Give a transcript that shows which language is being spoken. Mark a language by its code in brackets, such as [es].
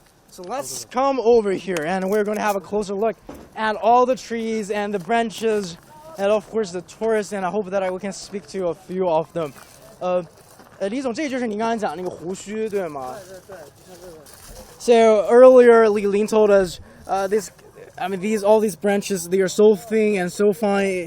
[en] So let's come over here and we're going to have a closer look at all the trees and the branches and of course the tourists, and I hope that we can speak to a few of them. [zh] 李总，这就是你刚才讲那个胡须，对吗？对，就像这个。 [en] So earlier, Li Ling told us all these branches, they are so thin and so fine.